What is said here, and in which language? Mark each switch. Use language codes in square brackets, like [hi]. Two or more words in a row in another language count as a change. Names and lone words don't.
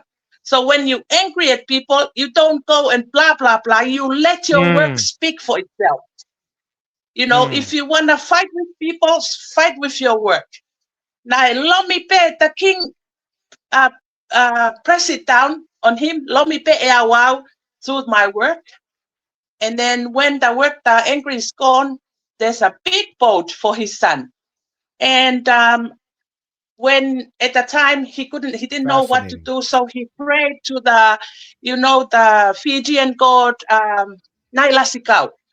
[en] So when you're angry at people, you don't go and blah blah blah. You let your work Mm. speak for itself. If Mm. you wanna fight with people, fight with your work. Now Lomi Beo, the king uh, press it down on him. [to] Lomi pe ea wow [en] through my work. And then when the anger is gone, there's a big boat for his son. And when at the time he didn't know what to Fascinating. do, so he prayed to the Fijian god Naila Sikau.